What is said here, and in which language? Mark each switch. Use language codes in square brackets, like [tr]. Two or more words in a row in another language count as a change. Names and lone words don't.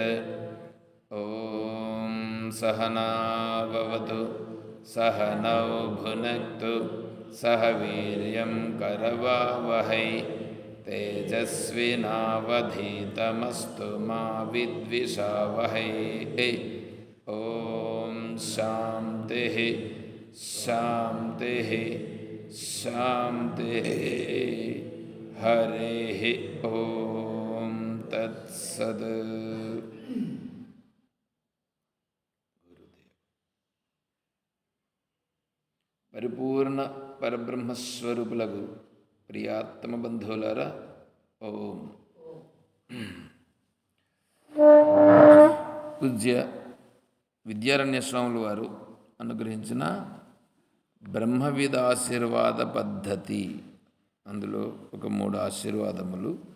[sa] ॐ सहना भवतु सहनौ भुनक्तु सह वीर्यं करवावहै तेजस्विनावधीतमस्तु मा विद्विषावहै। ॐ शान्तिः शान्तिः शान्तिः। हरिः ॐ तत्सत्। [te] పరిపూర్ణ పరబ్రహ్మస్వరూపులకు ప్రియాత్మ బంధువులారా, ఓం. పూజ్య విద్యారణ్య స్వాములు వారు అనుగ్రహించిన బ్రహ్మవిదాశీర్వాద పద్ధతి, అందులో ఒక 3 ఆశీర్వాదములు.